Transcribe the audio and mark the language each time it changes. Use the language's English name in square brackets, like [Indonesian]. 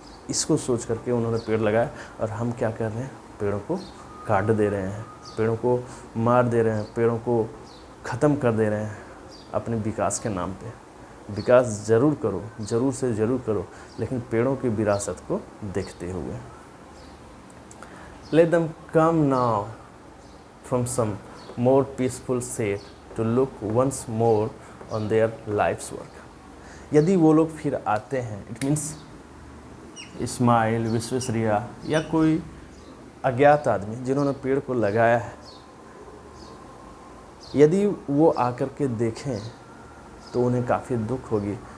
[Hindi] इसको सोच करके उन्होंने पेड़ लगाया। और हम क्या कर रहे हैं, पेड़ों को काट दे रहे हैं, पेड़ों को मार दे रहे हैं, पेड़ों को ख़त्म कर दे रहे हैं अपने विकास के नाम पे। विकास ज़रूर करो, ज़रूर से ज़रूर करो, लेकिन पेड़ों की विरासत को देखते हुए। [English] Let them come now from some more peaceful shade to look once more on their life's work. [Hindi] यदि वो लोग फिर आते हैं, [English] it means [Hindi] इस्माइल, विश्वेश्वरिया या कोई अज्ञात आदमी जिन्होंने पेड़ को लगाया है, यदि वो आकर के देखें तो उन्हें काफ़ी दुख होगी